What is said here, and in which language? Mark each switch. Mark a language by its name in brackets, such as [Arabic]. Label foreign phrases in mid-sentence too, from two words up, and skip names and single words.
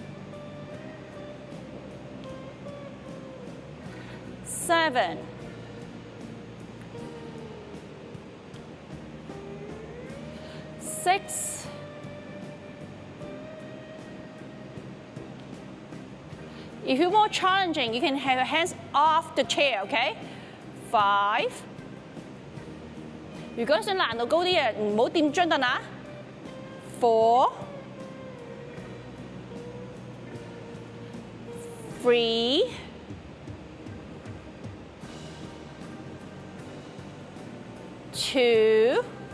[English] 7. 6. ，If you're more challenging, you can have your hands off the chair, okay? 5. [Cantonese] 如果想難度高啲嘅，唔好掂張凳啊。4. 3. 2.